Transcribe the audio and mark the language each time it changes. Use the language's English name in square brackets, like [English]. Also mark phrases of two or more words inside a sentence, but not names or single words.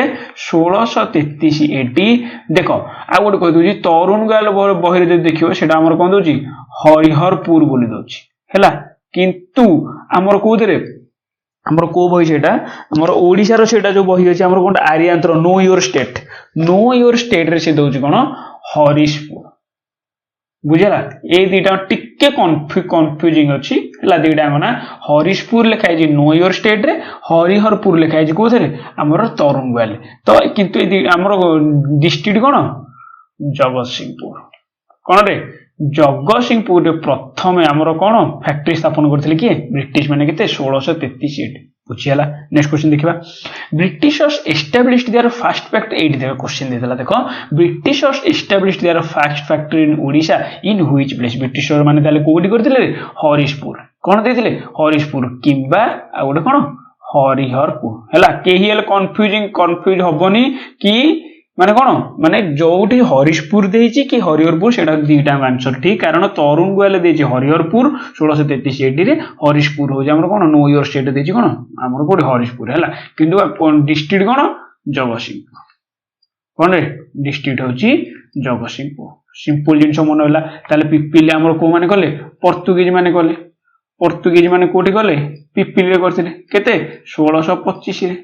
[Odia] 1633 AD। ଦେଖ, ଆଉ ଗୋଟେ କହିଦଉଛି, ତରୁଣ ଗାଲ ବହିରେ ଯଦି ଦେଖିବ ସେଟା ଆମର କଣ ଦଉଛି? ହରିହରପୁର ବୋଲି ଦଉଛି ହେଲା। କିନ୍ତୁ ଆମର କୋଉଥିରେ? ଆମର କୋଉ ବହି ସେଇଟା? ଆମର ଓଡିଶାର ସେଇଟା ଯୋଉ ବହି ଅଛି ଆମର କୋଉଟା? ଆରିଆନ୍ତ୍ର नो योर स्टेट। नो योर स्टेट ରେ ସେ ଦଉଛି କଣ? ହରିଶପୁର। ବୁଝିଲା? ଏଇ ଦିଟା ଟିକେ କନଫ୍ୟୁଜିଂ ଅଛି ହେଲା। ଦିଟା ନା ହରିଶପୁର ଲେଖା ହେଇଛି नो योर स्टेट ରେ, ହରିହରପୁର ଲେଖା ହେଇଛି କୋଉଥିରେ? ଆମର ତରୁଣଗାଲ। ତ କିନ୍ତୁ ଆମର ଡିଷ୍ଟ୍ରିକ୍ଟ କଣ? ଜଗତସିଂହପୁର। କଣ ରେ? ଜଗତସିଂହପୁରରେ ପ୍ରଥମେ ଆମର କଣ ଫ୍ୟାକ୍ଟ୍ରି ସ୍ଥାପନ କରିଥିଲେ କିଏ? ବ୍ରିଟିଶ ମାନେ। କେତେ? 1633 AD। ବୁଝିଗଲା? [English] next question [Odia] ଦେଖିବା। [English] Britishers established their first factory. [Odia] ଏଇଠି ଦେଖ [English] क्वेश्चन [Odia] ଦେଇଥିଲା, ଦେଖ, [English] Britishers established their first factory in Odisha in which place? [Odia] ବ୍ରିଟିଶର ମାନେ ତାହେଲେ କୋଉଠି କରିଥିଲେ? ହରିଶପୁର। କଣ ଦେଇଥିଲେ? ହରିଶପୁର କିମ୍ବା ଆଉ ଗୋଟେ କଣ? ହରିହରପୁର ହେଲା। କେହି ହେଲେ କନଫ୍ୟୁଜ ହବନି କି ମାନେ କଣ, ମାନେ ଯୋଉଠି ହରିଶପୁର ଦେଇଛି କି ହରିହରପୁର, ସେଟା ଦିଟା ଆନ୍ସର ଠିକ। କାରଣ ତରୁଣ ଗୋୟାଲେ ଦେଇଛି ହରିହରପୁର 1633 AD ରେ, ହରିଶପୁର ହଉଛି ଆମର କଣ? नो योर स्टेट ଦେଇଛି କଣ? ଆମର କୋଉଠି? ହରିଶପୁର ହେଲା। କିନ୍ତୁ ଡିଷ୍ଟ୍ରିକ୍ଟ କଣ? ଜଗତସିଂହପୁର। କଣ ରେ? ଡିଷ୍ଟ୍ରିକ୍ଟ ହଉଛି ଜଗତସିଂହପୁର। ସିମ୍ପଲ ଜିନିଷ ମନେ ହେଲା। ତାହେଲେ ପିପିଲି ଆମର କୋଉ ମାନେ କଲେ? ପର୍ତ୍ତୁଗୀଜ ମାନେ କଲେ। ପର୍ତ୍ତୁଗୀଜ ମାନେ କୋଉଠି କଲେ? ପିପିଲିରେ କରିଥିଲେ। କେତେ? 1625 ରେ।